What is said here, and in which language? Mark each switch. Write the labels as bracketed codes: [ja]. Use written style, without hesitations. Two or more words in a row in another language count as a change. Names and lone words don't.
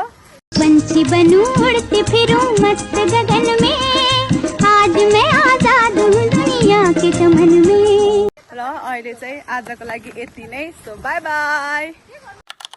[hi] पंछी बनूं उड़ती फिरूं मस्त गगन में आज मैं आजाद हूँ दुनिया के चमन में [ne] ल अहिले चाहिँ आजको लागि यति नै। [en] so bye bye.